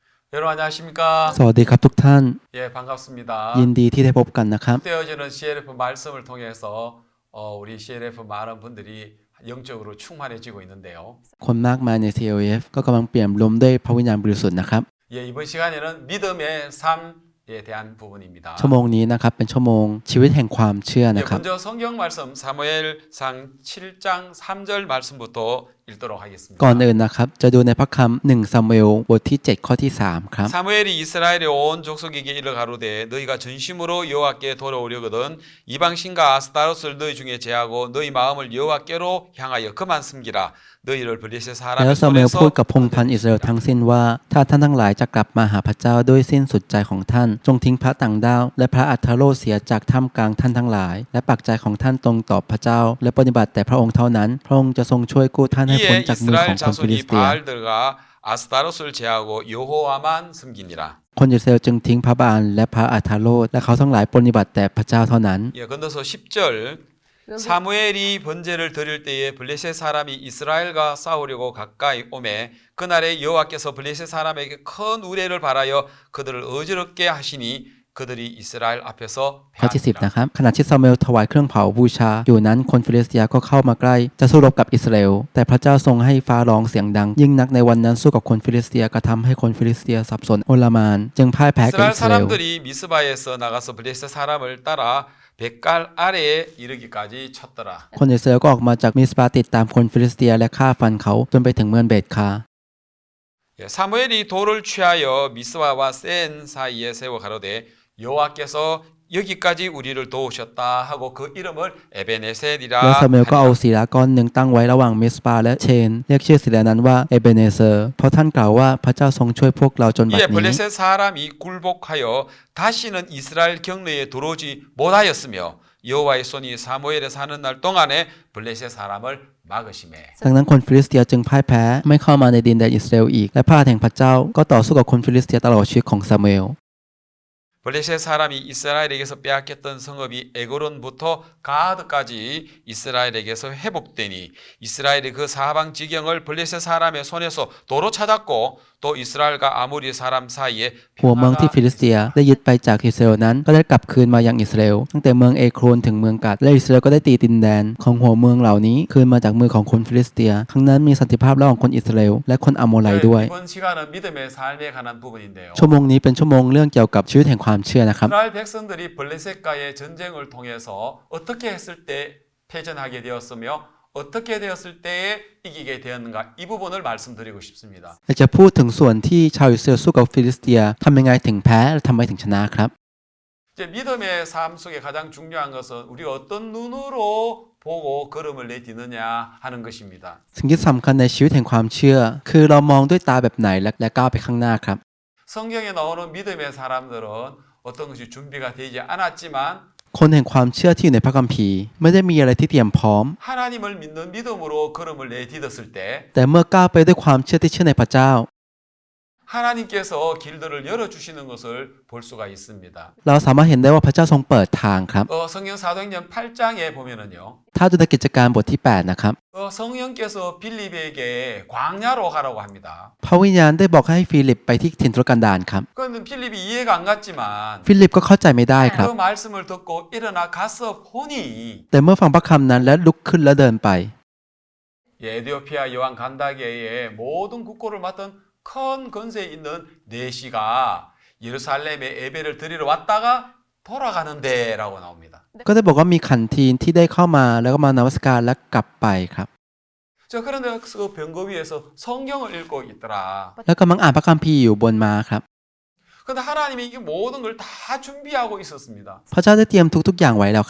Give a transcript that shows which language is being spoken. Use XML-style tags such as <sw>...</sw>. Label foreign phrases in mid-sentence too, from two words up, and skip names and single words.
<ko>여러분 안녕하십니까?</ko> <th>สวัสดีครับทุกท่าน</th> <ko>예, 반갑습니다.</ko> <th>ยินดีที่ได้พบกันนะครับ</th> <ko>되어지는 CLF 말씀을 통해서 우리 CLF 많은 분들이 영적으로 충만해지고 있는데요.</ko> <th>คนมากมายใน CLF ก็กำลังเปลี่ยนล้มด้วยพระวิญญาณบริสุทธิ์นะครับ</th> <ko>예, 이번 시간에는 믿음의 삶에 대한 부분입니다.</ko> <th>ชั่วโมงนี้นะครับเป็นชั่วโมงชีวิตแห่งความเชื่อ</th> <ko>예,</ko> <th>นะครับ</th> <ko>먼저 성경 말씀 사무엘상 7장 3절 말씀부터 읽도록 하겠습니다.</ko> <th>ก่อนอื่นนะครับจะดูในพระคัมภีร์1ซามูเอลบทที่7ข้อที่3ครับ</th> <ko>사무엘이 이스라엘의 온 족속에게 이르 가로되 너희가 전심으로 여호와께 돌아오려거든 이방 신과 아스타롯을 너희 중에 제하고 너희 마음을 여호와께로 향하여 그만 숨기라 너희를 블레셋</ko> <th>แล้</th> <ko>사람의</ko> <th>วซามูเอลพูด</th> <ko>손에서</ko> <th>กับพงศ์พันธุ์อิสราเอลทั้งสิ้นว่าถ้าท่านทั้งหลายจะกลับมาหาพระเจ้าด้วยสิ้นสุดใจของท่านจงทิ้งพระต่างดาวและพระอัฏฐโลดเสียจากท่ามกลางท่านทั้งหลายและปักใจของท่านตรงต่อพระเจ้าและปฏิบัติแต่พระองค์เท่านั้นพระองค์จะทรงช่วยกู้ท่านให้พ้น</th> <ko>이에</ko> <th>จากมือของ</th> <ko>이스라엘</ko> <th>คนฟิลิ</th> <ko>자손이</ko> <th>สเตีย</th> <ko>바알들과 아스타롯을 제하고 여호와만 섬기니라</ko> <th>คนอิสราเอลจึงทิ้งพระบาลและพระอัฏฐโลดและเขาทั้งหลายปฏิบัติแต่พระเจ้าเท่านั้น</th> <ko>예, 건너서 10절 사무엘이 번제를 드릴 때에 블레셋 사람이 이스라엘과 싸우려고 가까이 오매 그날에 여호와께서 블레셋 사람에게 큰 우레를 발하여 그들을 어지럽게 하시니 그들이 이스라엘 앞에서</ko> <th>ข้อที่10</th> <ko>패하니라.</ko> <th>นะครับขณะที่ซามูเอลถวายเครื่องเผาบูชาอยู่นั้นคนฟิลิสเตียก็เข้ามาใกล้จะสู้รบกับอิสราเอลแต่พระเจ้าทรงให้ฟ้าร้องเสียงดังยิ่งนักในวันนั้นสู้กับคนฟิลิสเตียกระทำให้คนฟิลิสเตียสับสนโอลหม่านจึงพ่ายแพ้แก่</th> <ko>이스라엘</ko> <th>อิสราเอล</th> <ko>사람들이 미스바에서 나가서 블레셋 사람을 따라 백갈 아래에 이르기까지 쳤더라.</ko> <th>คนอิสราเอลก็ออกมาจากมิสปาติดตามคนฟิลิสเตียและฆ่าฟันเขาจนไปถึงเมืองเบตคา</th> <ko>예, 사무엘이 돌을 취하여 미스바와 센 사이에 세워 가로되 여호와께서 여기까지 우리를 도우셨다 하고 그 이름을</ko> <th>แล้ว</th> <ko>에베네셀이라</ko> <th>ซามูเอลก็เอา</th> <ko>하니라.</ko> <th>ศิลาก้อนหนึ่งตั้งไว้ระหว่างมิสปาและเชนเรียกชื่อศิลานั้นว่าเอเบเนเซอร์เพราะท่านกล่าวว่าพระเจ้าทรงช่วยพวกเราจนบัด</th> <ko>이에</ko> <th>นี้</th> <ko>블레셋 사람이 굴복하여 다시는 이스라엘 경내에 들어오지 못하였으며 여호와의 손이 사무엘에 사는 날 동안에 블레셋 사람을 막으시매.</ko> <th>ดังนั้นคนฟิลิสเตียจึงพ่ายแพ้ไม่เข้ามาในดินแดนอิสราเอลอีกและพระหัตถ์แห่งพระเจ้าก็ต่อสู้กับคนฟิลิสเตียตลอดชีวิตของซามูเอล</th> <ko>블레셋 사람이 이스라엘에게서 빼앗겼던 성읍이 에고론부터 가드까지 이스라엘에게서 회복되니 이스라엘이 그 사방 지경을 블레셋 사람의 손에서 도로 찾았고 또 이스라엘과 아모리 사람 사이에</ko> <th>หัวเมืองที่ฟิลิสเตียได้ยึดไปจากอิสราเอลนั้นก็ได้กลับคืนมายังอิสราเอลตั้งแต่เมืองเอโครนถึงเมืองกัดและอิสราเอลก็ได้ตีดินแดนของหัวเมืองเหล่านี้คืนมาจากมือของคนฟิลิสเตียครั้งนั้นมีสันติภาพระหว่างคนอิสราเอลและคนอโมไลด้วย</th> <ko>이번 시간은 믿음의 삶에 관한 부분인데요.</ko> <th>ชั่วโมงนี้เป็นชั่วโมงเรื่องเกี่ยวกับชีวิตแห่งความเชื่อนะครับ</th> <ko>이스라엘 백성들이 블레셋과의 전쟁을 통해서 어떻게 했을 때 패전하게 되었으며 어떻게 되었을 때에 이기게 되었는가 이 부분을 말씀드리고 싶습니다.</ko> <th>อยากจะพูดถึงส่วนที่ชาวอิสราเอลสู้กับฟิลิสเตียทำยังไงถึงแพ้และทำไมถึงชนะครับ</th> <ko>이제 믿음의 삶 속에 가장 중요한 것은 우리가 어떤 눈으로 보고 걸음을 내딛느냐 하는 것입니다.</ko> <th>สิ่งที่สำคัญในชีวิตแห่งความเชื่อ คือเรามองด้วยตาแบบไหนและก้าวไปข้างหน้าครับ</th> <ko>성경에 나오는 믿음의 사람들은 어떤 것이 준비가 되지 않았지만</ko> <th>คนแห่งความเชื่อที่อยู่ในพระคัมภีร์ไม่ได้มีอะไรที่เตรียมพร้อม</th> <ko>하나님을 믿는 믿음으로 걸음을 내딛었을 때</ko> <th>แต่เมื่อก้าวไปด้วยความเชื่อที่เชื่อในพระเจ้า</th> <ko>하나님께서 길들을 열어주시는 것을 볼 수가 있습니다.</ko> <th>เราสามารถเห็นได้ว่าพระเจ้าทรงเปิดทางครับ</th> <ko>성경 사도행전 8장에 보면은요.</ko> <th>ถ้าดูในกิจการบทที่ 8 นะครับ</th> <ko>성령께서 빌립에게 광야로 가라고 합니다.</ko> <th>พระวิญญาณได้บอกให้ฟิลิปไปที่ถิ่นทุรกันดารครับ</th> <ko>그런데 필립이 이해가 안 갔지만</ko> <th>ฟิลิปก็เข้าใจไม่ได้ครับ</th> <ko>그 말씀을 듣고 일어나 가서 보니</ko> <th>แต่เมื่อฟังพระคำนั้นและลุกขึ้นแล้วเดินไป</th> <ko>에티오피아 여왕 간다게의 모든 국고를 맡은 큰 건세 있는 내시가 예루살렘에 예배를 드리러 왔다가 돌아가는데라고 나옵니다.</ko> <th>ก็ได้บอกว่ามีขันทีนที่ได้เข้ามาแล้วก็มานมัสการและกลับไปครับ</th> <ko>자, 그런데 그 병거 위에서 성경을 읽고 있더라.</ko> <th>แล้วกำลังอ่านพระคัมภีร์อยู่บนม้าครับ</th> <ko>근데 하나님이 이 모든 걸 다 준비하고 있었습니다.</ko> <th>พระเจ้าได้เตรียมทุกๆอย่างไว้แล้วครับ</th>